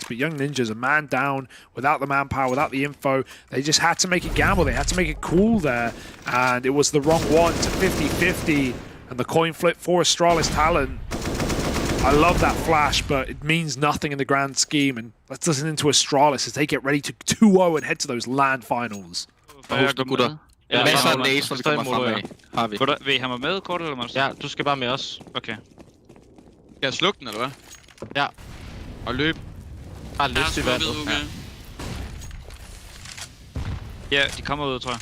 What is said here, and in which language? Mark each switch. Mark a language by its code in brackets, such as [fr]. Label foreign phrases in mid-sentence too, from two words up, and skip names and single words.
[en] But Young Ninjas, a man down, without the manpower, without the info, they just had to make it gamble. They had to make it cool there. And it was the wrong one to 50-50. And the coin flip for Astralis talent. I love that flash, but it means nothing in the grand scheme. And let's listen into Astralis as they get ready to 2-0 and head to those LAN finals. [da] Ja, masser af nades, når vi kommer fremad. Har vi. Vil I have mig med, kort eller monster? Ja, du skal bare med os. Okay. Skal jeg slukke den, eller hvad? Ja. Og løb. Bare lyst i vandet. Ja, de kommer ud, tror jeg.